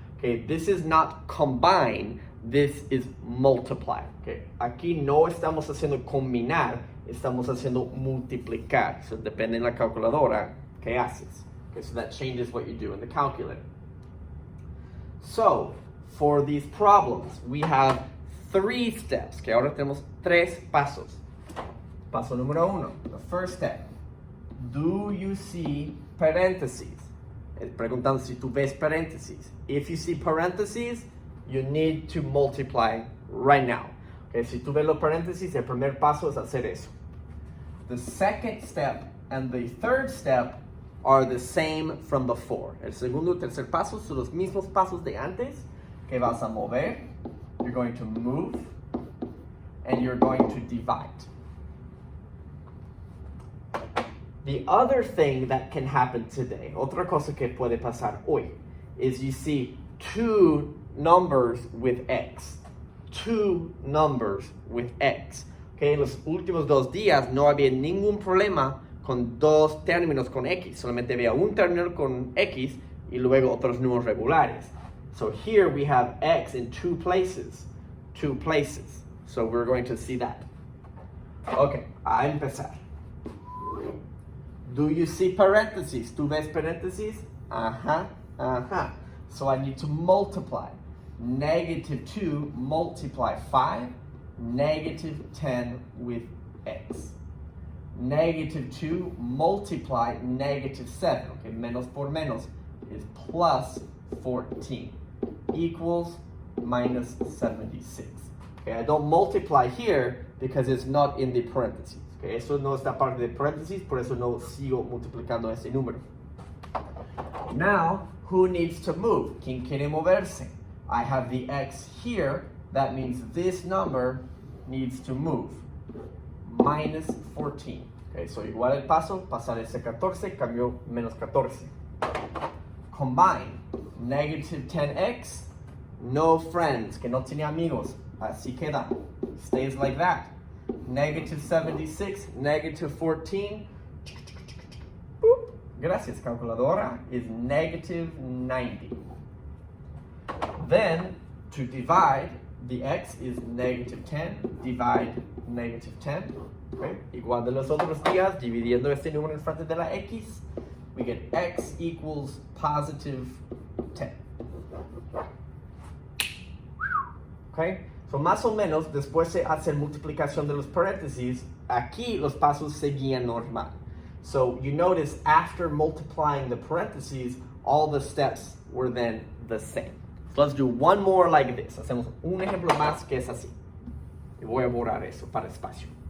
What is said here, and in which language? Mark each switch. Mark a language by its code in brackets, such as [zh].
[en] Okay, this is not combine, this is multiply. [es] Okay, aquí no estamos haciendo combinar, estamos haciendo multiplicar. So depende en la calculadora que haces. [en] Okay, so that changes what you do in the calculator. So, for these problems, we have 3 steps. [es] Okay, ahora tenemos 3 pasos. Paso número 1, [en] the first step. Do you see parentheses? [es] Preguntando si tú ves paréntesis. [en] If you see parentheses, you need to multiply right now. [es] Okay, si tú ves los paréntesis, el primer paso es hacer eso. The second step and the third step are the same from before. El segundo y tercer paso son los mismos pasos de antes, que vas a mover, [en] you're going to move, and you're going to divide. The other thing that can happen today, [es] otra cosa que puede pasar hoy, [en] is you see 2 numbers with x. 2 numbers with x. [es] Okay, en los últimos 2 días no había ningún problema con 2 términos con x. Solamente había un término con x y luego otros números regulares. [en] So here we have x in 2 places. 2 places. So we're going to see that. Okay, [es] a empezar. [en] Do you see parentheses? [es] ¿Tú ves parentheses? [en] Ajá, ajá. So I need to multiply. Negative 2 multiply 5, negative 10 with x. Negative 2 multiply negative 7. Okay, [es] menos por menos [en] is plus 14 equals minus 76. Okay, I don't multiply here because it's not in the parentheses. [es] Okay, eso no está parte de paréntesis, por eso no sigo multiplicando ese número. [en] Now, who needs to move? [es] ¿Quién quiere moverse? [en] I have the x here. That means this number needs to move. Minus 14. [es] Okay, so igual el paso, pasar ese 14, cambió menos 14. Combine. [en] Negative 10x, no friends, [es] que no tiene amigos. Así queda. [en] Stays like that. Negative 76, negative 14. Boop. [es] Gracias, calculadora, [en] is negative 90. Then, to divide, the x is negative 10, divide negative 10. Okay? [es] Igual de los otros días, dividiendo este número en frente de la x, [en] we get x equals positive 10. [es] Okay? So más o menos, después de hacer multiplicación de los paréntesis, aquí los pasos seguían normal. [en] So you notice after multiplying the parentheses, all the steps were then the same. So let's do one more like this. [es] Hacemos un ejemplo más que es así. Y voy a borrar eso para espacio.